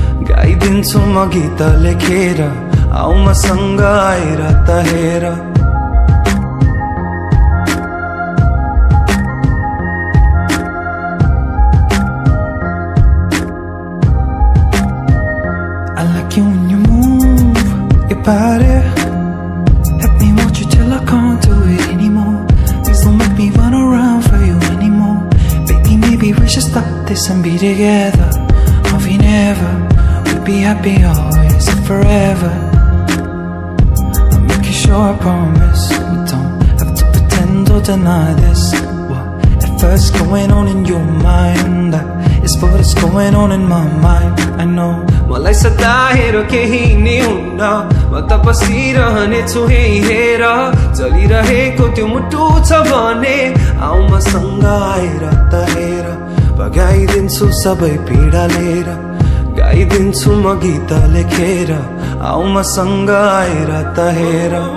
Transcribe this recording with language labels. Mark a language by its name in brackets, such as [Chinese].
[Nepali] गाइदिन्छु म गीत लेखेर आऊ मसँग आएर त हेर [English] I like you when you move your body. Let me want you till I can't do it anymore. Please don't make me run around for you anymore. Baby, maybe we should stop this and be together. Or we never, we'll be happy always and forever. Sure, I promise we don't have to pretend or deny this. Whatever's going on in your mind, that is what's going on in my mind. I know. [Nepali] मलाई सताएर केही नै हुन्न म त बसिरहने छु हेर चलिरहेको त्यो मुटु छ भने आऊ मसँग आएर त हेर भगाइदिन्छु सबै पीडा लिएर गाइदिन्छु म गीत लेखेर आऊ मसँग आएर त हेर